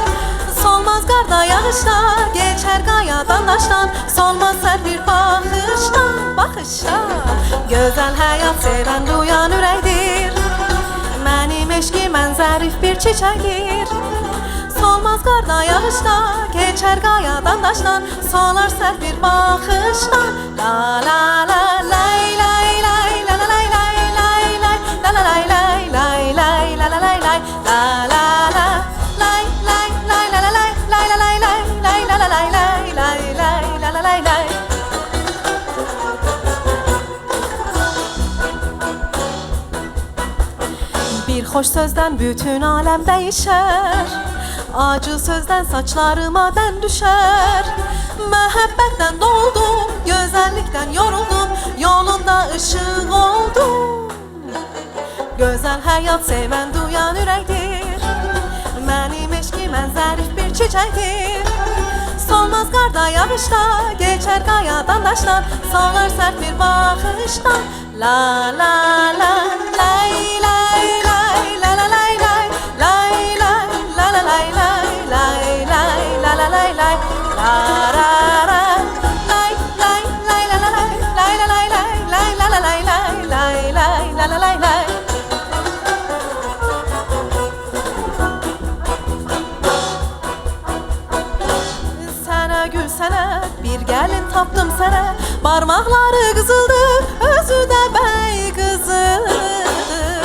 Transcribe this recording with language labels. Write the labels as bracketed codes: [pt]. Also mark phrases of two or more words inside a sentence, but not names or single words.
[az] Solmaz qarda yağışda, geçər qayadan daşdan, solmaz sərt bir baxışda, baxışda. Gözəl həyat sevən duyan ürəkdir, mənim eşqimən zərif bir çiçəkdir. Solmaz qarda yağışda, geçər qayadan daşdan, solar sərt bir baxışda. La la la lay lay lay la la lay lay la la lay lay lay lay la la lay lay la la la lay lay lay la la lay lay la lay lay lay la la lay lay lay lay la la lay lay. [tr] Bir hoş sözden bütün alem değişer, acı sözden saçlarıma den düşer. [az] Məhəbbətdən doldum, gözəllikdən yoruldum, yolunda ışık oldum. Gözəl həyat sevən duyan ürəkdir, mənim eşqimən zərif bir çiçəkdir. Solmaz qarda yağışda, geçər qayadan daşdan, solar sərt bir baxışdan. La la la lay lay lay la la lay lay lay lay la la lay lay lay lay la la lay lay la ra ra lay lay lay la la lay lay la lay lay lay la la lay lay lay lay la la lay lay. Sənə gül sənə bir gəlin tapdım sənə, parmaqları qızıldır, özü də bəy qızıdır.